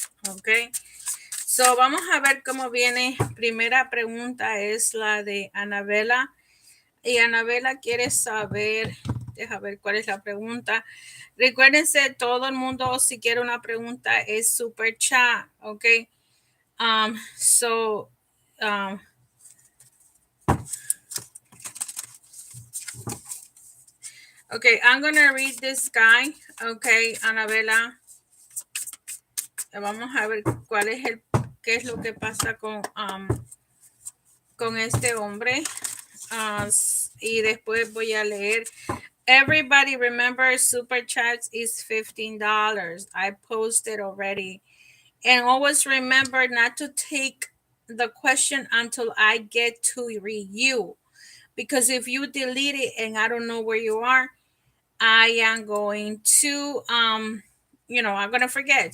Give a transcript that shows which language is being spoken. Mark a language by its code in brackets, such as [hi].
[es] Ok, so vamos a ver cómo viene. Primera pregunta es la de Anabela. Y Anabela quiere saber, deja ver cuál es la pregunta. Recuérdense, todo el mundo, si quiere una pregunta, es super chat. [en] Ok, so, okay, I'm gonna read this guy. Okay, Anabela. [es] Vamos a ver qué es lo que pasa con este hombre. Y después voy a leer. [en] Everybody remember super chats is $15. I posted already. And always remember not to take the question until I get to review. Because if you delete it and I don't know where you are, I am going to I'm gonna forget.